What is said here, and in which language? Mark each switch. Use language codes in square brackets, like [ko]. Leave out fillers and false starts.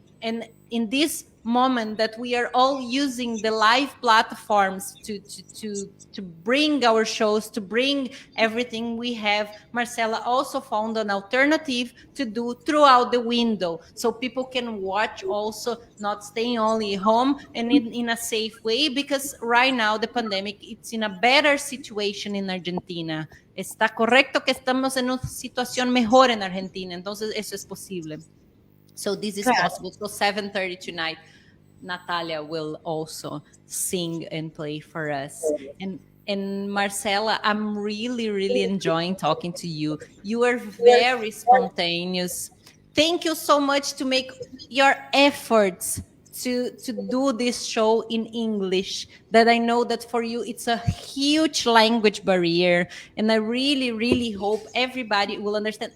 [en] And in this moment that we are all using the live platforms to bring our shows, to bring everything we have, Marcela also found an alternative to do throughout the window, so people can watch also, not staying only home and in a safe way, because right now the pandemic, it's in a better situation in Argentina. [es] Está correcto que estamos en una situación mejor en Argentina, entonces eso es posible. [en] So this is possible. So 7:30 tonight, Natalia will also sing and play for us. And Marcela, I'm really, really enjoying talking to you. You are very spontaneous. Thank you so much to make your efforts to do this show in English, that I know that for you it's a huge language barrier, and I really, really hope everybody will understand.